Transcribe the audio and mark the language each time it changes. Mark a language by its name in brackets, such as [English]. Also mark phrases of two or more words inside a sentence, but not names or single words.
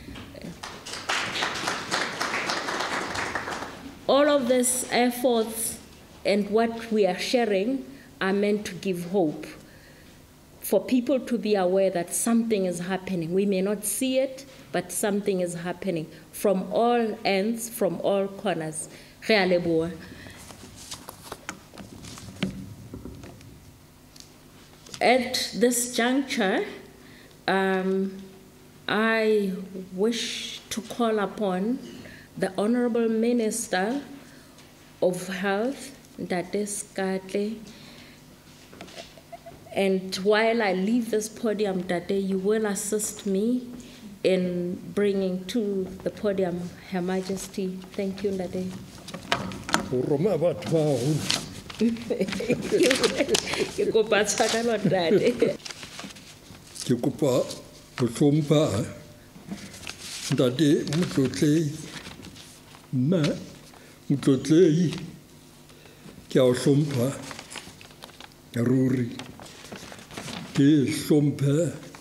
[English] All of these efforts and what we are sharing are meant to give hope, for people to be aware that something is happening. We may not see it, but something is happening from all ends, from all corners. [Southern Sotho] Re a leboha. [English] At this juncture, I wish to call upon the Honorable Minister of Health, Ndate Skatle, and while I leave this podium, Ndate, you will assist me in bringing to the podium Her Majesty. Thank you, Ndate. [Southern Sotho] Ke kopa tshwarelo, Ndate. Ke kopa go hlompha Ntate Motlotlei, nna Motlotlei ke a o hlompha ruri, ke hlomphe